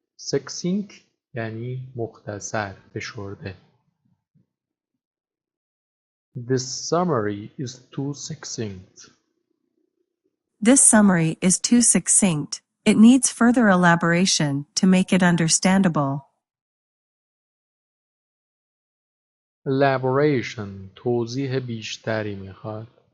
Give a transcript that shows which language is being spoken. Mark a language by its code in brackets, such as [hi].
[fa] succinct یعنی مختصر، فشرده. [en] The summary is too succinct. This summary is too succinct. It needs further elaboration to make it understandable. [fa] Elaboration توضیح بیشتری میخواد.